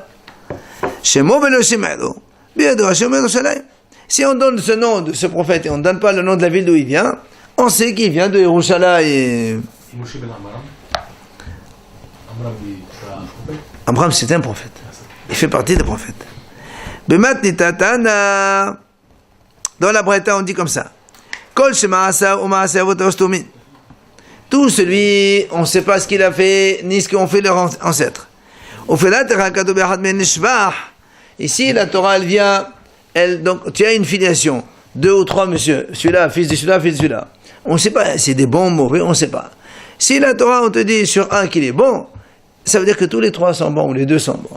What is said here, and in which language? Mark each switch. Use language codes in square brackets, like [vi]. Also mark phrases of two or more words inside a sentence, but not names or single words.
[fr] Si on donne ce nom de ce prophète et on ne donne pas le nom de la ville d'où il vient, on sait qu'il vient de Yerushalayim. Amram, c'est un prophète. Il fait partie des prophètes. Dans la Braïta, on dit comme ça. [he] כל שמעשיו ומעשה אבותיו סתומים. [fr] Tout celui, on ne sait pas ce qu'il a fait, ni ce qu'ont fait leurs ancêtres. Ici, la Torah, elle vient, donc, tu as une filiation, 2 ou 3 monsieur, celui-là, fils de celui-là, fils de celui-là. On ne sait pas, c'est des bons, mauvais, on ne sait pas. Si la Torah, on te dit sur un qu'il est bon, ça veut dire que tous les 3 sont bons, ou les 2 sont bons.